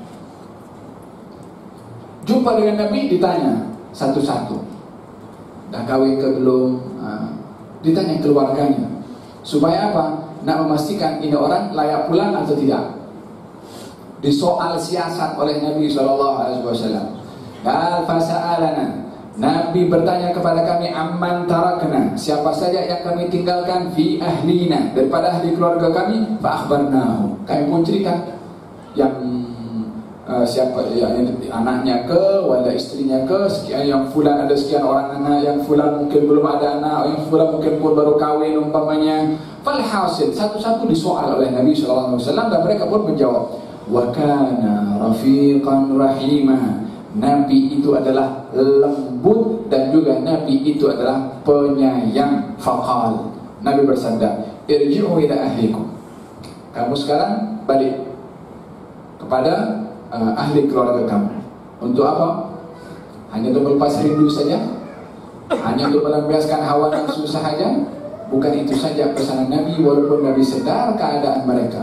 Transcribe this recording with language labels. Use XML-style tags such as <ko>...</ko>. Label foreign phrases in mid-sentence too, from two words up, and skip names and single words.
<ms>Jumpa dengan Nabi ditanya satu-satu. Dah kahwin ke belum? Ditanya keluarganya. Supaya apa? Nak memastikan ini orang layak pulang atau tidak. Disoal siasat oleh Nabi</ms> <ar>صلى الله عليه وسلم. قال فسألنا.</ar> <ms>Nabi bertanya kepada kami,</ms> <ar>عمن تركنا,</ar> <ms>siapa saja yang kami tinggalkan,</ms> <ar>في أهلنا,</ar> <ms>daripada ahli keluarga kami,</ms> <ar>فأخبرناه.</ar> <ms>Kami pun cerita yang siapa yang anaknya ke, wala istrinya ke, sekian, yang fulan ada sekian orang anak, yang fulan mungkin belum ada anak, yang fulan mungkin pun baru kahwin umpamanya. Falhasil, satu-satu disoal oleh Nabi</ms> <ar>صلى الله عليه وسلم</ar> <ms>dan mereka pun menjawab.</ms> <ar>وكان رفيقا رحيما.</ar> <ms>Nabi itu adalah lembut dan juga Nabi itu adalah penyayang. Faqal, Nabi bersabda,</ms> <ar>ارجعوا إلى أهليكم.</ar> <ms>Kamu sekarang balik kepada ahli keluarga kamu. Untuk apa? Hanya untuk melepas rindu saja? Hanya untuk melampiaskan hawa nafsu sahaja? Bukan itu saja pesanan Nabi, walaupun Nabi sedar keadaan mereka.</ms>